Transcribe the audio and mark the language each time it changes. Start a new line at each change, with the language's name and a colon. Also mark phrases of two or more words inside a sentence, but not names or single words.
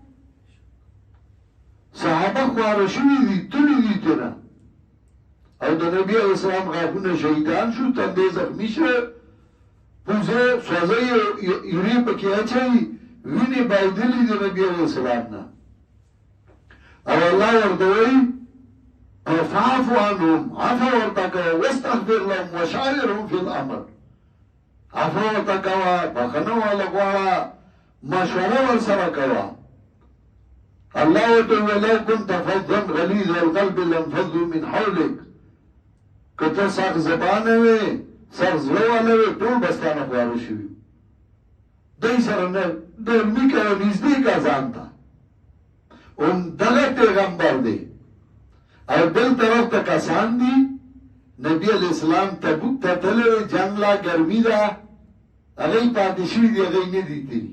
Pashto: صحابه خواره شوي دي، تللي دي تېره او د نبي
Arabic: علیه السلام
Pashto: غاښونه شهیدان شو، تندی زخمي شوه، پوزه سوځه یورې پکې اچوي، وینې بایدلې د نبي
Arabic: علیه السلام
Pashto: نه. او الله ورته وایي
Arabic: فاعف عنهم،
Pashto: عفو ورته کوه،
Arabic: واستغفر لهم وشاورهم فی الامر.
Pashto: عفو ورته کوه، بخښنه ورله غواړه، مشوره ورسره کوه. الله ورته وایي
Arabic: ولو كنت فظا غلیظ القلب لانفضوا من حولک،
Pashto: که ته سخت زبانه وې سخت زړه واله وې ټول به ستا نه خواره شوي. دوی سره نرمي کوه، نږدې که ځان ته. همدغه پیغمبر دی. او بل طرف ته کسان دي نبي
Arabic: علیه السلام
Pashto: تبوک ته تللی، جنګ لا ګرمي ده، هغوی پاتې شوي دي، هغوی نه دي تللي.